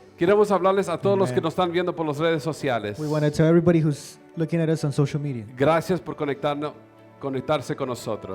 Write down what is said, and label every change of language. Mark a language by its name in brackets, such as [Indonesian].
[Spanish] Queremos hablarles a todos los que Amen. nos están viendo por las redes sociales. [English] We want to tell everybody who's looking at us on social media, [Spanish] Gracias por conectarse con nosotros.